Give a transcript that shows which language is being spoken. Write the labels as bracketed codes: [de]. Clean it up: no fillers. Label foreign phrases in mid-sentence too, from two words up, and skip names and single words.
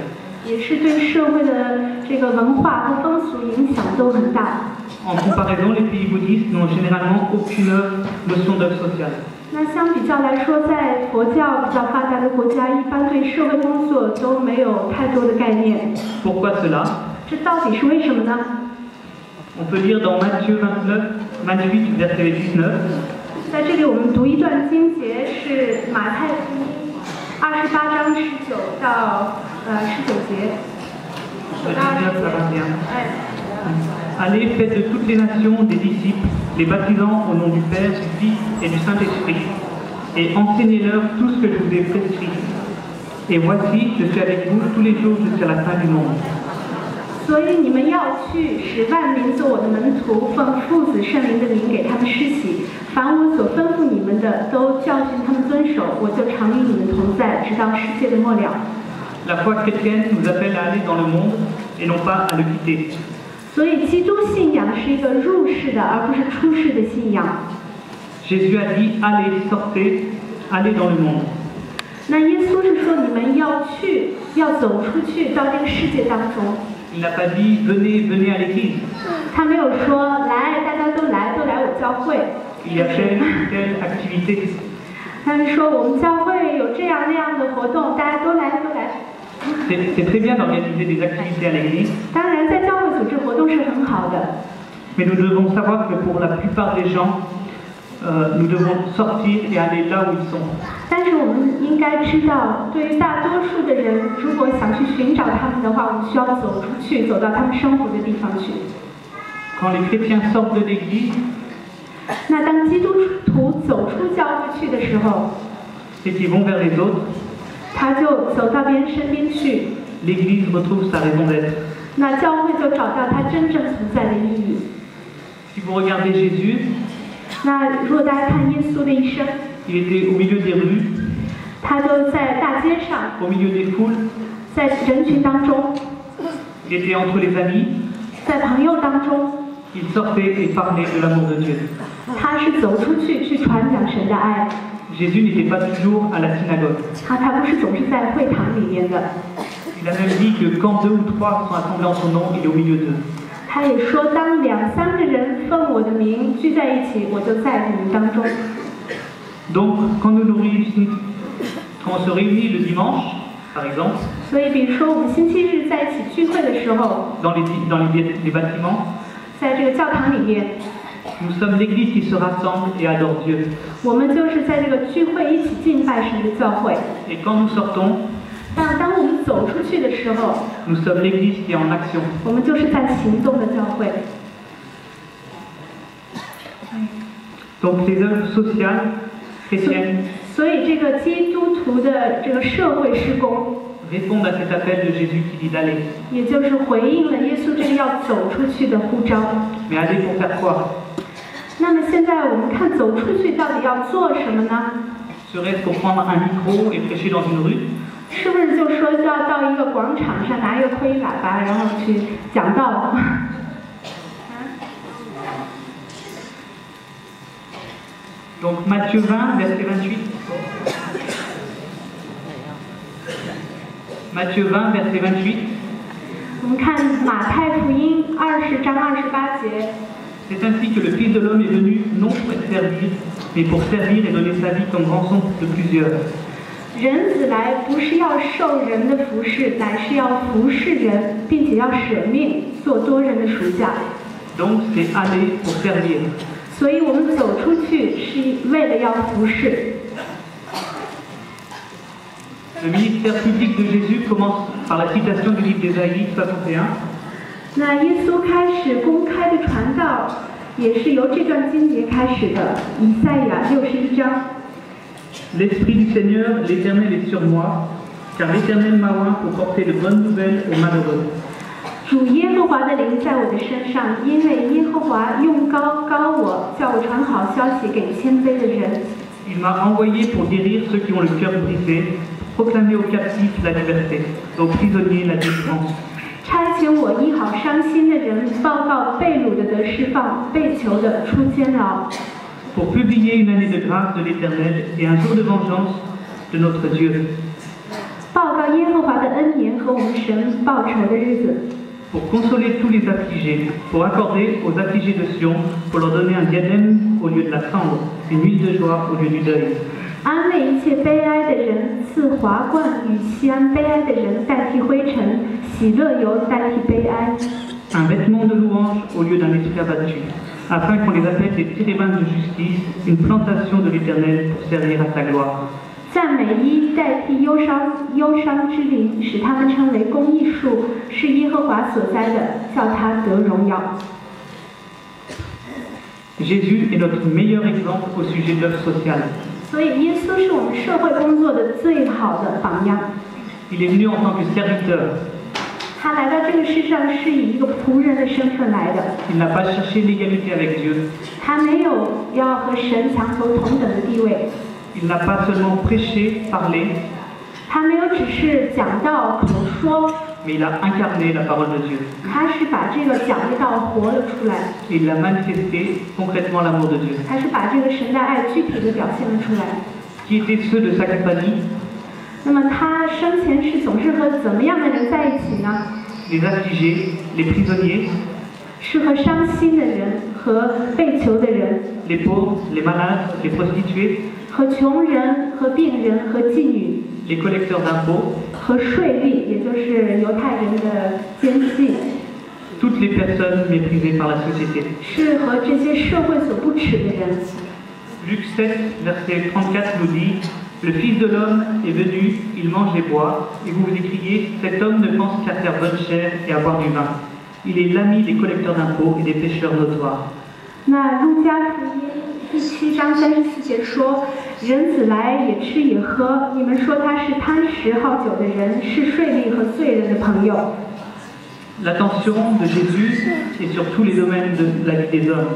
[zh] 也是对社会的这个文化和风俗影响都很大。 [fr] En comparaison, les pays bouddhistes n'ont généralement aucune notion d'œuvre sociale. [zh] 那相比较来说，在佛教比较发达的国家，一般对社会工作都没有太多的概念。 [fr] Pourquoi cela? [zh] 这到底是为什么呢？ [fr] On peut lire dans Matthieu 28, verset 19. [zh] 在这里我们读一段经节，是马太福音28章19到19节。 [fr] 19 à 21. 哎， Allez, faites de toutes les nations des disciples, les baptisant au nom du Père, du Fils et du Saint-Esprit, et enseignez-leur tout ce que je vous ai prescrit. Et voici, je suis avec vous tous les jours jusqu'à la fin du monde. [zh] 所以你们要去，使万民做我的门徒，奉父子圣灵的名给他们施洗。凡我所吩咐你们的，都教训他们遵守。我就常与你们同在，直到世界的末了。 [fr] La foi chrétienne nous appelle à aller dans le monde et non pas à le quitter. [zh] 所以，基督信仰是一个入世的，而不是出世的信仰。 [fr] Jésus a dit, allez, sortez, allez dans le monde. [zh] 那耶稣是说，你们要去，要走出去，到这个世界当中。 [fr] Il n'a pas dit, venez, venez à l'église. [zh] 他没有说来，大家都来我教会。 [fr] Il y a telle ou telle activité. [zh] 他是说我们教会有这样那样的活动，大家都来。 [fr] C'est très bien d'organiser des activités à l'église, [zh] 当然，在教会组织活动是很好的。 [fr] mais nous devons savoir que pour la plupart des gens, nous devons sortir et aller là où ils sont. [zh] 但是我们应该知道，对于大多数的人，如果想去寻找他们的话，我们需要走出去，走到他们生活的地方去。 [fr] Quand les chrétiens sortent de l'église, [zh] 那当基督徒走出教会去的时候， [fr] c'est qu'ils vont vers les autres. [zh] 他就走到别人身边去， [fr] L'église retrouve sa raison d'être. [zh] 那教会就找到它真正存在的意义。 [fr] Si vous regardez Jésus, [zh] 那如果大家看耶稣的一生， [fr] il était au milieu des rues, [zh] 他就在大街上， [fr] au milieu des foules, [zh] 在人群当中， [fr] il était entre les amis, [zh] 在朋友当中， [fr] il sortait et parlait de l'amour de Dieu. [zh] 他是走出去传讲神的爱。 [fr] Jésus n'était pas toujours à la synagogue. [zh] 他不是总是在会堂里面的。 [fr] Il a même dit que quand 2 ou 3 sont assemblés en son nom, il est au milieu d'eux. [zh] 他也说，当2、3个人奉我的名聚在一起，我就在你们当中。 [fr] Donc, quand nous nous réunissons quand on se réunit le dimanche, par exemple, [zh] 所以，比如说我们星期日在一起聚会的时候， [fr] dans les bâtiments, [zh] 在这个教堂里面， [fr] nous sommes l'Église qui se rassemble et adore Dieu. [zh] 我们就是在这个聚会一起敬拜神的教会。 [fr] Et quand nous sortons, [zh] 但当我们走出去的时候， [fr] nous sommes l'Église qui est en action. [zh] 我们就是在行动的教会。 [fr] Donc les œuvres sociales chrétiennes [zh] 所以，这个基督徒的这个社会施工， [fr] répondent à cet appel de Jésus qui dit d'aller. [zh] 也就是回应了耶稣这个要走出去的呼召。 [fr] Mais aller pour faire quoi? [zh] 那么现在我们看走出去到底要做什么呢？ [fr] Serait-ce pour prendre un micro et prêcher dans une rue? [zh] 是不是就说要到一个广场上拿一个灰喇叭，然后去讲道？ [fr] Donc Matthieu 20, verset 28. Matthieu 20, verset 28. [zh] 我们看马太福音20章28节。 [fr] C'est ainsi que le Fils de l'homme est venu non pour être servi, mais pour servir et donner sa vie comme rançon de plusieurs. [zh] 人子来不是要受人的服侍，乃是要服侍人，并且要舍命做多人的赎价。 [fr] Donc c'est aller pour servir. [zh] 所以我们走出去是为了要服侍。 [fr] Le ministère public de Jésus commence par la citation du livre d'Ésaïe 61. [zh] 那耶稣开始公开的传道，也是由这段经节开始的。以赛亚61章。 [fr] L'Esprit du Seigneur, l'Éternel est sur moi, car l'Éternel m'a oint pour porter de bonnes nouvelles aux malheureux. [zh] 主耶和华的灵在我的身上，因为耶和华用膏膏我，叫我传好消息给谦卑的人。 [fr] Il m'a envoyé pour guérir ceux qui ont le cœur brisé, proclamer aux captifs la liberté, aux prisonniers la délivrance. [zh] 差遣我医好伤心的人，报告被掳的得释放，被囚的出监牢。 [fr] Pour publier une année de grâce de l'Éternel et un jour de vengeance de notre Dieu. [zh] 报告耶和华的恩年和我们神报仇的日子。 [fr] Pour consoler tous les affligés, pour accorder aux affligés de Sion, pour leur donner un diadème au lieu de la cendre, une huile de joie au lieu du deuil. [zh] 安慰一切悲哀的人，赐华冠与西安悲哀的人代替灰尘，喜乐油代替悲哀。 [fr] Un vêtement de louange au lieu d'un esprit abattu, afin qu'on les appelle des térébintes de justice, une plantation de l'Éternel pour servir à sa gloire. [zh] 赞美衣代替忧伤之灵，使他们称为公义树，是耶和华所栽的，叫他得荣耀。 [fr] Jésus est notre meilleur exemple au sujet de l'œuvre sociale. [zh] 所以耶稣是我们社会工作的最好的榜样。 [fr] Il est venu en tant que serviteur. [zh] 他来到这个世上是以一个仆人的身份来的。 [fr] Il n'a pas cherché l'égalité avec Dieu. [zh] 他没有要和神强求同等的地位。 [fr] Il n'a pas seulement prêché, parlé, [zh] 他没有只是讲道口说， [fr] mais il a incarné la parole de Dieu. [zh] 他是把这个讲的道活了出来， [fr] Et il a manifesté concrètement l'amour de Dieu. [zh] 他是把这个神的爱具体的表现了出来。 [fr] Qui étaient ceux de sa compagnie? [zh] 那么他生前是总是和怎么样的人在一起呢？ [fr] Les affligés, les prisonniers, [zh] 是和伤心的人、和被囚的人、 [fr] les pauvres, les malades, les prostituées, [zh] 和穷人、和病人、和妓女、 [fr] les collecteurs d'impôts, [zh] 和税吏，也就是犹太人的奸细， [fr] toutes les personnes méprisées par la société. [zh] 是和这些社会所不耻的人。 [fr] Luc 7, verset 34 nous dit: Le Fils de l'homme est venu, il mange et boit, et vous vous écriez: Cet homme ne pense qu'à faire bonne chère et à boire du vin. Il est l'ami des collecteurs d'impôts et des pécheurs notoires. [zh] 那路加福音第7章34节说：“人子来也吃也喝，你们说他是贪食好酒的人，是税吏和罪人的朋友。” [fr] L'attention de Jésus est sur tous les domaines de la vie des hommes.